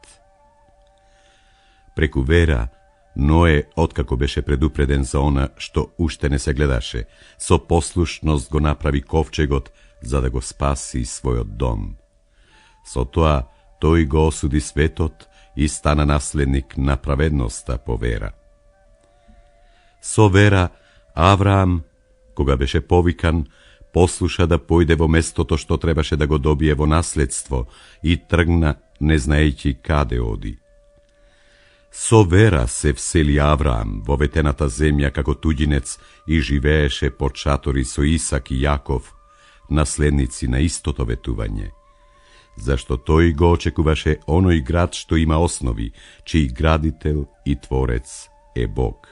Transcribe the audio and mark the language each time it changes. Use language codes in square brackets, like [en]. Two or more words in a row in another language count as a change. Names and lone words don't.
[mk] Preku vera, Noe, otkako beše predupreden za ona što ušte ne se gledaše, so poslušnost go napravi kovčegot, za da go spasi svoj dom. So toa, toj go osudi svetot i stana naslednik na pravednosta po vera. So vera, Avram, koga beše povikan, послуша да појде во местото што требаше да го добие во наследство и тргна не знаејќи каде оди. Со вера се всели Авраам во ветената земја како туѓинец и живееше под шатори со Исак и Јаков, наследници на истото ветување, зашто тој го очекуваше оној град што има основи, чиј градител и творец е Бог.